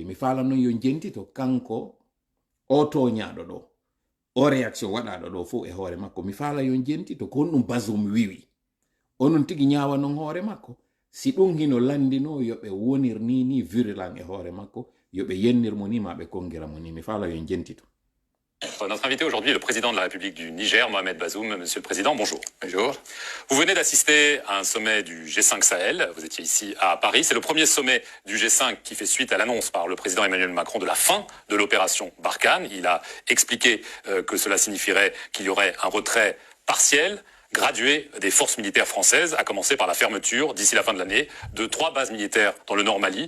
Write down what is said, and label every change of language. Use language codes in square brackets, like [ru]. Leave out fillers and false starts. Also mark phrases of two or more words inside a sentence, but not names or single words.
[ff] Mi faala noon yo jentito kanko o toñaɗo ɗo o réaction waɗaɗo ɗo fof e hoore makko. Mi faala yo jentito ko on ɗum Bazoum wiwi onon tigi ñaawa non hoore makko. Si ɗum hino landino yoɓe wonir ni virulent e hoore makko yoɓe yennir mo ni ma ɓe kongira mo ni. Mi faala yo jentito. [fr] Notre invité aujourd'hui est le président de la République du Niger, Mohamed Bazoum. Monsieur le Président, bonjour. Bonjour. Vous venez d'assister à un sommet du G5 Sahel. Vous étiez ici à Paris. C'est le premier sommet du G5 qui fait suite à l'annonce par le président Emmanuel Macron de la fin de l'opération Barkhane. Il a expliqué que cela signifierait qu'il y aurait un retrait partiel, gradué des forces militaires françaises, à commencer par la fermeture, d'ici la fin de l'année, de 3 bases militaires dans le Nord Mali.